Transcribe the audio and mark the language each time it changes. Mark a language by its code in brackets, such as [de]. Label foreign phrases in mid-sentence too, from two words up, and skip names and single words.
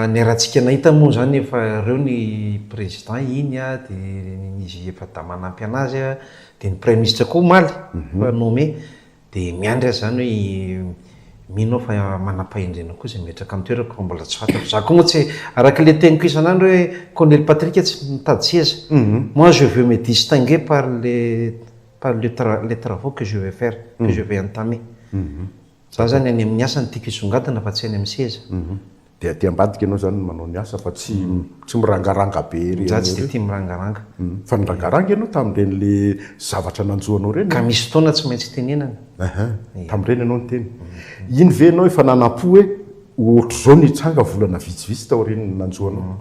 [mg] Ny rahantsika nahita moa zany efa reo ny président iny dia izy efa da manampy anazy dia ny [fr] prime ministre [mg] koa omaly fa nommé dia miandry azy zany hoe mino fa manam-pahendrena koa izay mipetraka amin'ny toerako fa mbola tsy fantako. Za koa moa tsy arak'ilay teniko isan'andro hoe colonel Patrick tsy mitady seza. [fr] Moi je veux me distinguer par les travaux que je vais faire, que je vais entamer. [mg] Za zany any amin'ny asa ny tiako isongadina fa tsy any amin'ny seza. Dia aty ambadika ianao zany manao ny asa fa tsy mirangaranga be. Za tsy tia mirangaranga. Fa nirangaranga ianao tamin'ireny zavatra nanjoanao reny. Ka misy fotoana tsy maintsy tenenana. Tamin'ireny ianao ny teny. Iny ve ianao efa nanapo hoe ohatr'izao nitsanga volana vitsivitsy tao ireny nanjoanao?